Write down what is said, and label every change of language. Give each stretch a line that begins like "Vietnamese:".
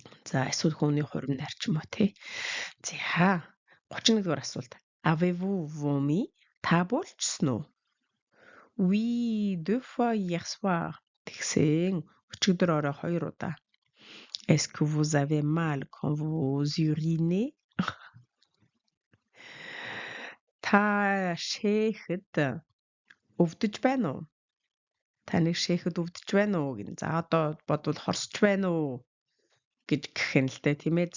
Mongolian: За эсвэл хүний хувийн нарч юм уу те. За 31 дугаар асуулт. Avez-vous vomi? Та болчихсон уу?
French: Oui, 2 fois hier soir.
Mongolian: Тэгсэн өчигдөр орой 2 удаа.
French: Est-ce que vous avez mal quand vous urinez?
Mongolian: Та шээхэд өвдөж байна уу? Таныг шээхэд өвдөж байна уу гин. За одоо бодвол хорсож байна уу гэж гэх юм л дээ тийм ээ.